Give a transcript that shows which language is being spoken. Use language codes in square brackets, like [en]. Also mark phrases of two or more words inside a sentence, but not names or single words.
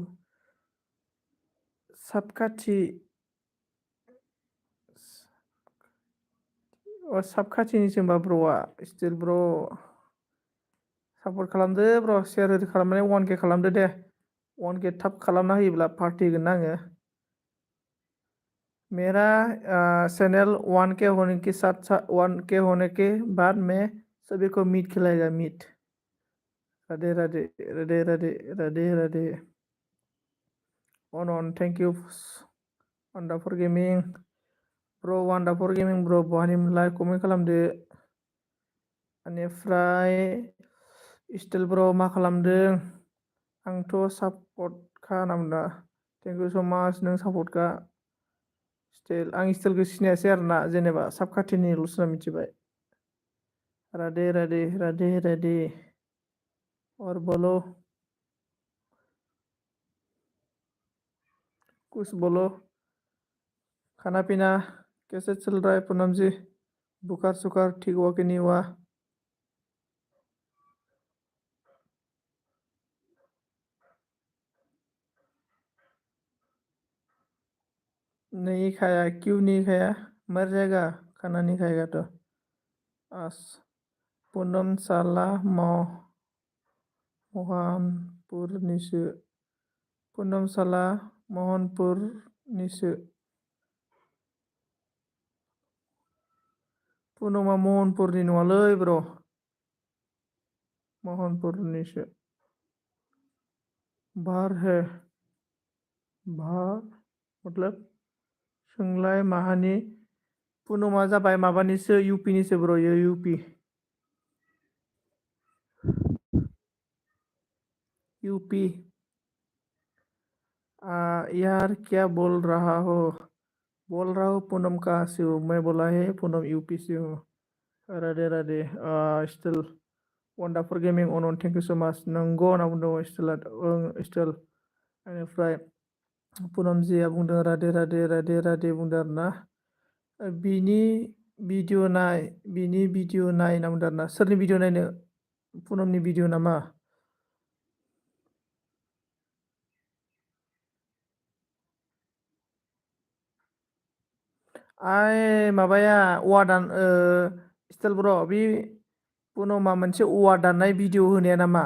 [brx] साबखाथि साबखाथिनिसो होमबा ब्र'आ स्टिल ब्र' सापर्ट खालामदो ब्र' शेयार ओरै खालामनानै 1K खालामदो दे 1K थाब खालामना होयोब्ला पार्टि होगोन ना आङो [hi] मेरा चैनल 1K होने के साथ 1K होने के बाद मैं सभी को मीट खिलाएगा मीट राधे राधे राधे राधे राधे राधे [en] on thank you [hi] wonderful gaming ब्र' wonderful gaming ब्र' [brx] बहानि मोनलाय कमेन्ट खालामदो बेनिफ्राय स्टिल ब्र' मा खालामदों आंथ' सापर्टखा होनना बुंदा [en] thank you so much [brx] नों सापर्टखा स्टिल आं स्टिलखौ सिनायासै आरोना जेनेबा साबखाथिनिल'सो मिथिबाय राधे राधे राधे राधे [hi] और बोलो कुछ बोलो खाना पीना कैसे चल रहा है पूनम जी बुखार सुखार ठीक हुआ कि नहीं हुआ नहीं खाया क्यों नहीं खाया मर जाएगा खाना नहीं खाएगा तो आस पूनम साला महनपुरनिसो पूनम साला महनपुरनिसो [brx] पूनमा महनपुरनि नङालै ब्र महनपुरनिसो [hi] बाहर है बाहर मतलब [brx] सोंलाय माहानि पूनमा जाबाय माबानिसो इउपिनिसो ब्र इयो इउपि [hi] यूपी यार क्या बोल रहा हो पूनम कहाँ से हो मैं बोला है पूनम यूपी से [en] हूँ राधे राधे स्टिल वंडारफुल गेमिं and thank you so much नंगौ [brx] होनना बुंदों स्टिल स्टिल बेनिफ्राय पूनमजिया बुंदों राधे राधे राधे राधे बुंदों आरोना बिनि भिडिअ नाय होनना बुंदों आरोना सोरनि भिडिअ नायनो पूनमनि भिडिअ नामा माबाया स्टाइल ब्र' बे पुनमा मोनसे औवा दाननाय भिडिअ होनाया नामा?